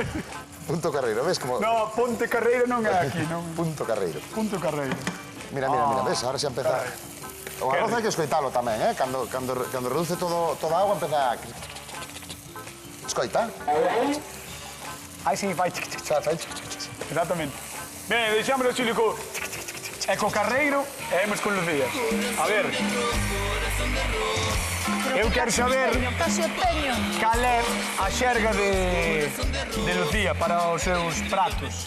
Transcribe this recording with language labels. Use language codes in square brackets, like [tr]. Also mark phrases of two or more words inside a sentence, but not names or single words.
[gl] Punto carreiro, ves como... No, Ponte Carreiro non é aquí, non? Punto carreiro. Punto Carreiro. Mira, ves, ahora xa empeza... O arroz hai que escoitalo tamén, Cando reduce toda a agua, empeza a... Escoita. Aí sí, fai chic, chic, chic, fai chic, chic, chic. Exactamente. Ben, deixámoslo así co... E co Carreiro e imos con Lucía. A ver. Eu quero saber Casi o teño. cal é a xerga de Lucía para os seus pratos.